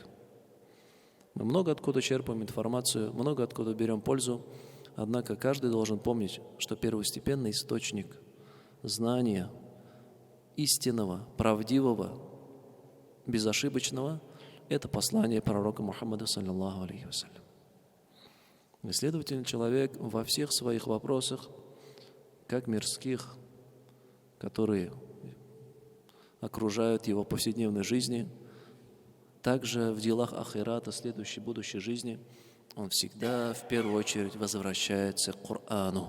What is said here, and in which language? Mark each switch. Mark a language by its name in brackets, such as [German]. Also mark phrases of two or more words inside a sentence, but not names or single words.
[Russian] Мы много откуда черпаем информацию, много откуда берем пользу, однако каждый должен помнить, что первостепенный источник знания истинного, правдивого, безошибочного – это послание пророка Мухаммада, [Arabic] صلى الله عليه وسلم. [Russian] И, следовательно, человек во всех своих вопросах, как мирских, которые окружают его повседневной жизни, также в делах ахирата, следующей будущей жизни, он всегда в первую очередь возвращается к Корану.